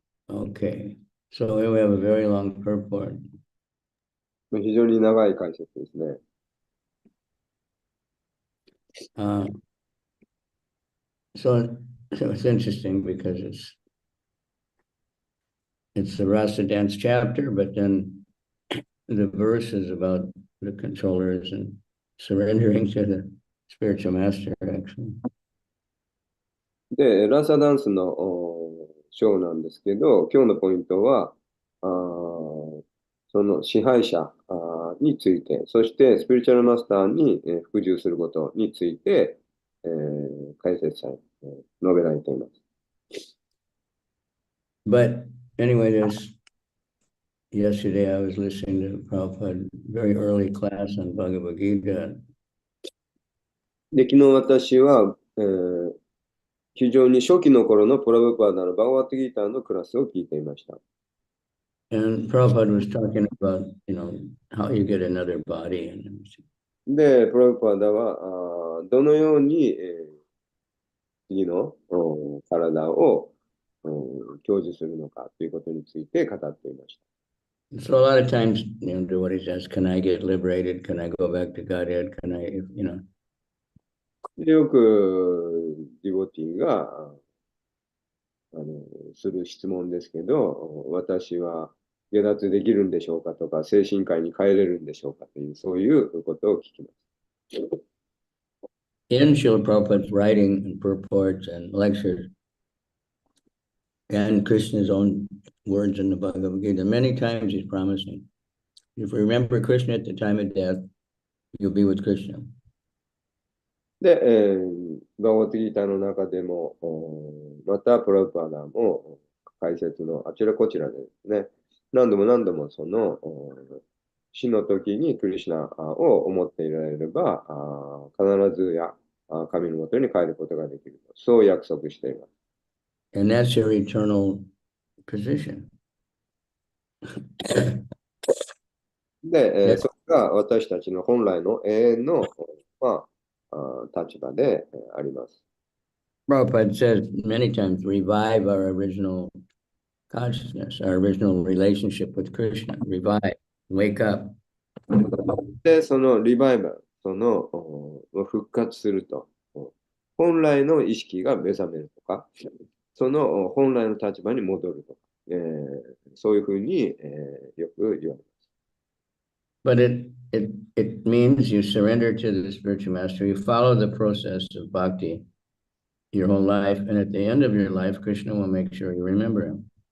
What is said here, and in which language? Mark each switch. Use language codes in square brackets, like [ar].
[en] Okay, so here we have a very long purport. [ja] 非常に長い解説ですね。 [en] So it's interesting because it's the rasa dance chapter, but then the verse is about the controllers and surrendering to the spiritual master, actually. [ja] で、ラーサダンスの章なんですけど、今日のポイントは、その支配者について、そしてスピリチュアルマスターに服従することについて、解説され、述べられています。 [en] But anyway, yesterday I was listening to Prabhupada very early class on Bhagavad Gita. [ja] で、昨日私は、非常に初期の頃のプラブパーダのバガワットギーターのクラスを聞いていました。 [en] And Prabhupada was talking about, how you get another body and everything. [ja] で、プラブパーダは、どのように、次の体を享受するのかということについて語っていました。 [en] So a lot of times, devotees ask, can I get liberated? Can I go back to Godhead? Can I, [ja] よくディボティがする質問ですけど、私は下脱できるんでしょうかとか、精神科医に帰れるんでしょうかという、そういうことを聞きます。 [en] In Srila Prabhupada's writing and purports and lectures, and Krishna's own words in the Bhagavad Gita, many times he's promising, if you remember Krishna at the time of death, you'll be with Krishna. [ja] で、バガワットギーターの中でも、またプラブパーダーも解説のあちらこちらでですね、何度も何度もその死の時にクリシュナを思っていられれば、必ずや神のもとに帰ることができると、そう約束しています。 [en] And that's your eternal position. [ja] で、それが私たちの本来の永遠の、立場であります。 [en] Prabhupada says many times, revive our original consciousness, our original relationship with Krishna. Revive, wake up. [ja] で、そのリバイバル、その復活すると、本来の意識が目覚めるとか、その本来の立場に戻るとか、そういうふうに、よく言われます。 [en] But it means you surrender to the spiritual master, you follow the process of bhakti your whole life, and at the end of your life, Krishna will make sure you remember him.